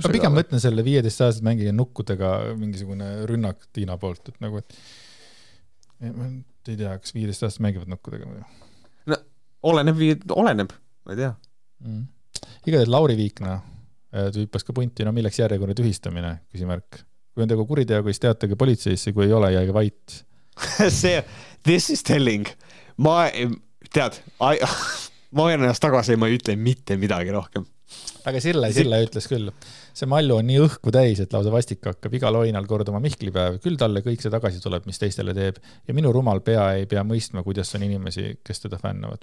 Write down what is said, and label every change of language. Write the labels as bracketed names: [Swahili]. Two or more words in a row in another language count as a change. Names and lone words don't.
[Estonian] Ma pigem mõtlen selle 15 aastat mängige nukkudega mingisugune rünnak Tiina poolt, et nagu, et ma ei tea, kas 15 aastat mängivad nukkudega või? No, oleneb, ma ei tea. Igatahes Lauri Viikna hüppas ka punti, no milleks järjekordne tühistamine, küsimärk. Kui on tegu kuriteoga, siis teatage politseisse, kui ei ole, jäige vait. [English] This is telling. [Estonian] Ma olen ennast tagasi ja ma ei ütle mitte midagi rohkem. Aga Sille ütles küll. See mallu on nii õhku täis, et lausa vastik hakkab igal oinal korduma Mihklipäev. Küll talle kõik see tagasi tuleb, mis teistele teeb. Ja minu rumal pea ei pea mõistma, kuidas on inimesi, kes teda fännavad.